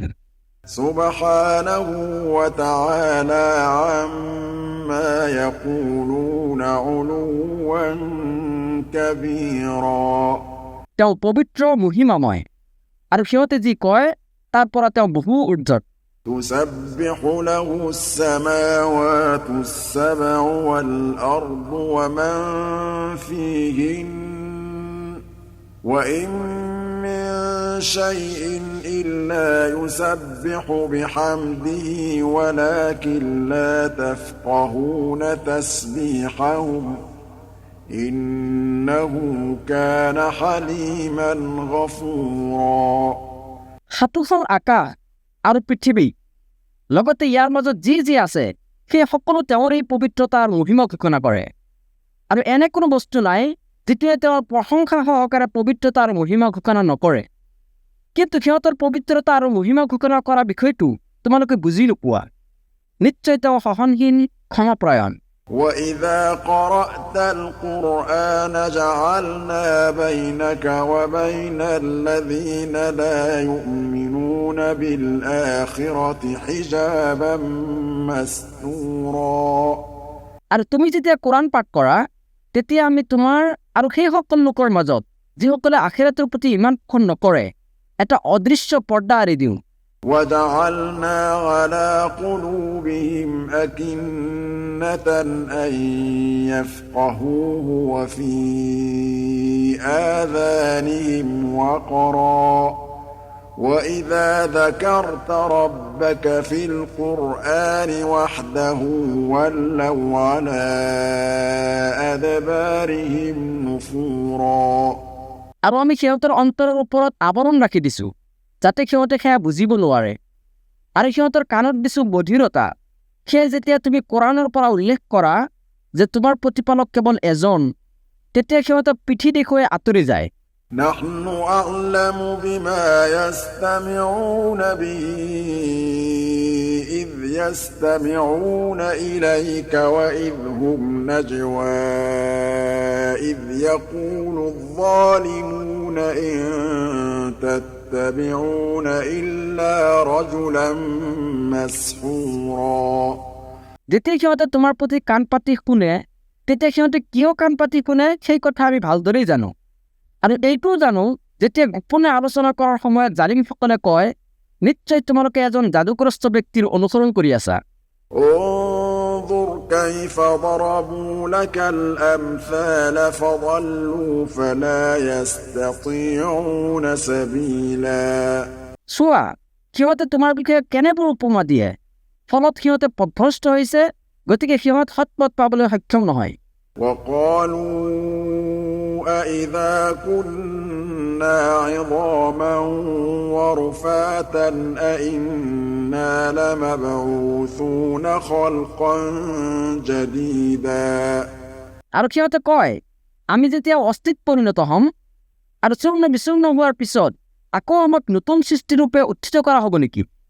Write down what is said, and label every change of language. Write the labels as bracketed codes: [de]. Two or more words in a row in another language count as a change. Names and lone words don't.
[ar] سبحانه وتعالى عما يقولون علوا كبيرا [as] তেওঁ পবিত্ৰ মহিমাময় আৰু সিহঁতে যি কয় তাৰ পৰা তেওঁ বহু ঊৰ্ধত [ar] تسبح له السماوات السبع والأرض ومن فيهن وإن من شيء إلا يسبح بحمده ولكن لا تفقهون تسبيحهم إنه كان حليما غفورا [as] সাতোখন আকাশ আৰু পৃথিৱী লগতে ইয়াৰ মাজত যি যি আছে সেই সকলো তেওঁৰ এই পবিত্ৰতাৰ মহিমা ঘোষণা কৰে আৰু এনে কোনো বস্তু নাই যিটোৱে তেওঁৰ প্ৰশংসা সহকাৰে পবিত্ৰতা আৰু মহিমা ঘোষণা নকৰে। কিন্তু সিহঁতৰ পবিত্ৰতা আৰু মহিমা ঘোষণা কৰা বিষয়টো তোমালোকে বুজি নোপোৱা। নিশ্চয় তেওঁ সহনশীল, ক্ষমাপ্ৰায়ণ। [ar] وَإِذَا قَرَأْتَ الْقُرْآنَ جَعَلْنَا بَيْنَكَ وَبَيْنَ الَّذِينَ لَا يُؤْمِنُونَ بِالْآخِرَةِ حِجَابًا مَّسْتُورًا। [as] আৰু তুমি যেতিয়া কোৰাণ পাঠ কৰা, তেতিয়া আমি তোমাৰ আৰু সেই সকলো লোকৰ মাজত যিসকলে আখিৰাতৰ প্ৰতি ইমান পোষণ নকৰে, এটা অদৃশ্য পৰ্দা আঁৰি দিওঁ। [ar] وَجَعَلْنَا عَلَىٰ قُلُوبِهِمْ أَكِنَّةً أَن يَفْقَهُوهُ وَفِي آذَانِهِمْ وَقْرًا ۚ وَإِذَا ذَكَرْتَ رَبَّكَ فِي الْقُرْآنِ وَحْدَهُ وَلَّوْا عَلَىٰ أَدْبَارِهِمْ نُفُورًا। [as] আৰু আমি সিহঁতৰ অন্তৰৰ ওপৰত আৱৰণ ৰাখি দিছোঁ, যাতে সিহঁতে সেয়া বুজিব নোৱাৰে। আৰু সিহঁতৰ কাণত দিছোঁ বধিৰতা। সেয়ে যেতিয়া তুমি কোৰাণৰ পৰা উল্লেখ কৰা যে তোমাৰ প্ৰতিপালক কেৱল এজন, তেতিয়া সিহঁতে পিঠি দেখুৱাই আঁতৰি যায়। [ar] نحن أعلم بما يستمعون به إذ يستمعون إليك وإذ هم نجوى إذ يقول الظالمون إن تتبعون إلا رجلا مسحورا। [as] যেতিয়া সিহঁতে তোমাৰ প্ৰতি কাণ পাতি শুনে, তেতিয়া সিহঁতে কিয় কাণ পাতি শুনে সেই কথা আমি ভালদৰেই জানো। আৰু এইটোও জানো, যেতিয়া গোপনে আলোচনা কৰাৰ সময়ত জালিমসকলে কয়, নিশ্চয় তোমালোকে এজন যাদুগ্ৰস্ত ব্যক্তিৰ অনুসৰণ কৰি আছা। [ar] انظر كيف ضربوا لك الأمثال فضلوا فلا يستطيعون سبيلا। [as] চোৱা, সিহঁতে তোমাৰ বিষয়ে কেনেবোৰ উপমা দিয়ে, ফলত সিহঁতে পথভ্ৰষ্ট হৈছে, গতিকে সিহঁত সৎপথ পাবলৈ সক্ষম নহয়। [ar] وقالوا أإذا كنا عظاما ورفاتا أإنا لمبعوثون خلقا جديدا। [as] আৰু সিহঁতে কয়, আমি যেতিয়া অস্থিত পৰিণত হ'ম আৰু চূৰ্ণ বিচূৰ্ণ হোৱাৰ পিছত আকৌ আমাক নতুন সৃষ্টিৰূপে উত্থিত কৰা হ'ব নেকি?